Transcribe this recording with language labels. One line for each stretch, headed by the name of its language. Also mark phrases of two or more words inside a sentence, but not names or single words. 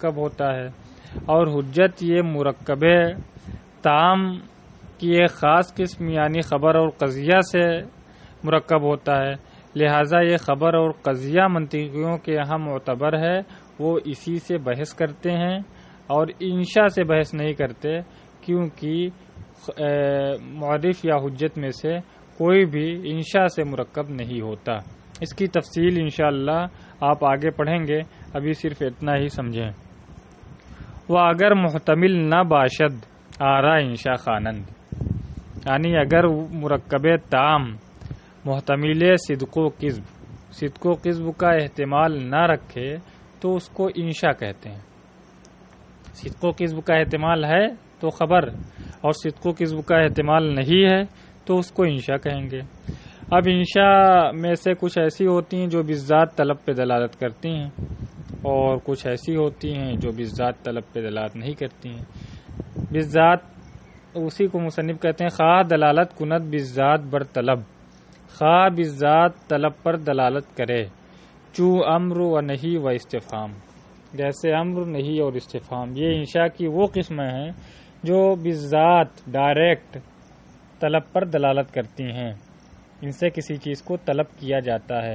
Urdu: مرکب ہوتا ہے، اور حجت یہ مرکب تام کی ایک خاص قسم یعنی خبر اور قضیہ سے مرکب ہوتا ہے، لہذا یہ خبر اور قضیہ منطقیوں کے یہاں معتبر ہے، وہ اسی سے بحث کرتے ہیں اور انشاء سے بحث نہیں کرتے، کیونکہ معرف یا حجت میں سے کوئی بھی انشاء سے مرکب نہیں ہوتا۔ اس کی تفصیل انشاءاللہ آپ آگے پڑھیں گے، ابھی صرف اتنا ہی سمجھیں۔
Persian: وہ اگر محتمل نہ باشد آرا انشاء خوانند،
Urdu: یعنی اگر مرکب تام محتمل صدق و کذب کا احتمال نہ رکھے تو اس کو انشاء کہتے ہیں۔ صدق و کذب کا احتمال ہے تو خبر، اور صدق و کذب کا احتمال نہیں ہے تو اس کو انشاء کہیں گے۔ اب انشاء میں سے کچھ ایسی ہوتی ہیں جو بالذات طلب پہ دلالت کرتی ہیں، اور کچھ ایسی ہوتی ہیں جو بالذات طلب پہ دلالت نہیں کرتی ہیں۔ بالذات اسی کو مصنف کہتے ہیں
Persian: خواہ دلالت کند بالذات بر طلب،
Urdu: خواہ بالذات طلب پر دلالت کرے،
Persian: چو امر و نہیں و استفہام،
Urdu: جیسے امر، نہیں اور استفہام۔ یہ انشاء کی وہ قسمیں ہیں جو بالذات ڈائریکٹ طلب پر دلالت کرتی ہیں، ان سے کسی چیز کو طلب کیا جاتا ہے۔